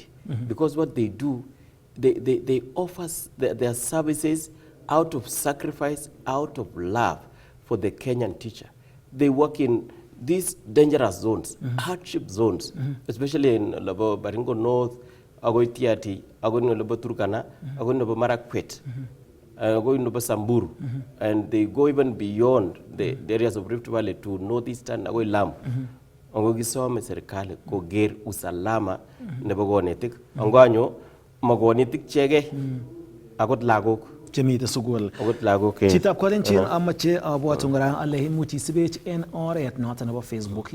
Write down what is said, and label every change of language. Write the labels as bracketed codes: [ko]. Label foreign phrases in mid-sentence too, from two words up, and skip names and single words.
[en] Because what they do, they offer their services out of sacrifice, out of love for the Kenyan teacher. They work in these dangerous zones, hardship zones, especially in Baringo North, Agoi Tiati, [kln] Agoi Nobo [en] Turkana, [kln] Agoi Nobo [en] Marakwet, [kln] Agoi Nobo [en] Samburu, and they go even beyond the areas of Rift Valley to northeastern Agoi Lam. [kln] Ango gisome serikali koger usalama nebo konetik. Ango anyo magonetik chege akot lagok chemite sugul. Akot lagok. Chitab Kalenjin amache abwatu ngora ale imuch isibech en oret noton nebo Facebook.